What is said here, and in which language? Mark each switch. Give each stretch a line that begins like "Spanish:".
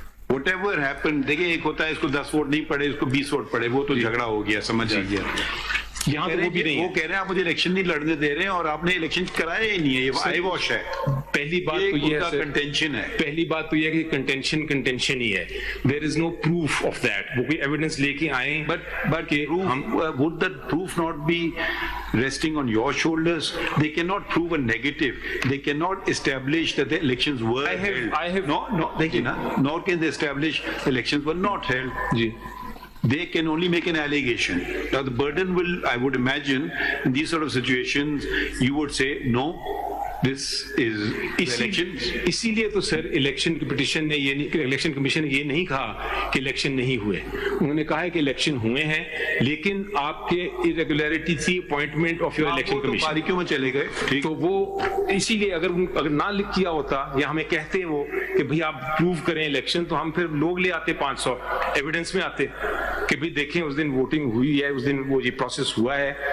English: whatever happened,
Urdu: دیکھیں ایک ہوتا ہے اس کو 10 ووٹ نہیں پڑے, اس کو 20 ووٹ پڑے, وہ تو جھگڑا ہو گیا, سمجھ آئیے. یہاں تو وہ بھی نہیں ہے. وہ کہہ رہے ہیں آپ مجھے الیکشن نہیں لڑنے دے رہے ہیں اور آپ نے الیکشن کرایا ہی نہیں ہے. یہ آئی واش ہے. پہلی بات تو یہ ہے کنٹینشن ہے. پہلی بات تو یہ ہے کہ کنٹینشن ہی ہے.
English: There is no proof of that.
Urdu: وہ کوئی ایویڈنس لے کے آئیں,
English: but would that proof not be resting on your shoulders? They cannot prove a negative. They cannot establish that the elections were held. I have no, nor can they establish elections were not held.
Urdu: جی
English: they can only make an allegation. Now the burden will, I would imagine, in these sort of situations, you would say, no, this is elections.
Urdu: اسی لیے تو سر election کی petition نے یہ نہیں, election commission نے یہ نہیں کہا کہ الیکشن نہیں ہوئے. انہوں نے کہا ہے کہ الیکشن ہوئے ہیں, لیکن آپ کے irregularity تھی
English: appointment of your election commission,
Urdu: باریکیوں میں چلے گئے. تو وہ اسی لیے اگر نہ لکھ کیا ہوتا یا ہمیں کہتے وہ کہ بھئی آپ پروو کریں الیکشن, تو ہم پھر لوگ لے آتے 500 ایویڈنس میں آتے کہ بھئی دیکھیں اس دن ووٹنگ ہوئی ہے, اس دن وہ یہ پروسیس ہوا ہے.